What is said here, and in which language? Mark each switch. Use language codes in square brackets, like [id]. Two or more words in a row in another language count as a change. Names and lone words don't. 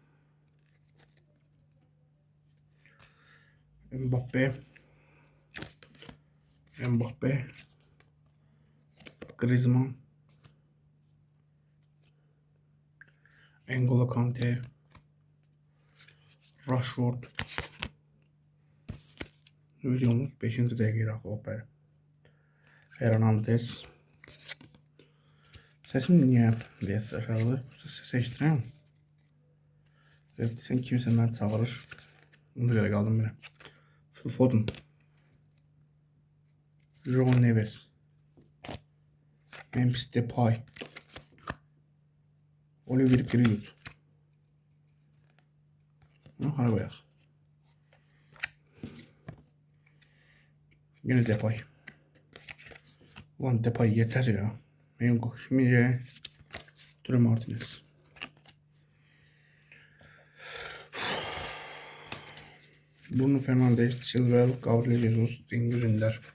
[az] Mbappe. Griezmann. N'Golo Kante. Rashford. Videomuz 5. dəqiqəyə daxil. Hernandez. Sesim niyə biraz aşağıdır? Ses eşidirəm. Sen kimsə məni çağırır. Ona görə qaldım belə. Phil Foden. João Neves. Memphis Depay. Oliver Giroud. Hara qoyaq. Yine Depay. [tr] Ulan Depay yeter ya. Benim şimdi Ture Martinez. Bruno Fernandes, Chilwell, Gabriel Jesus, Cengiz Ünder.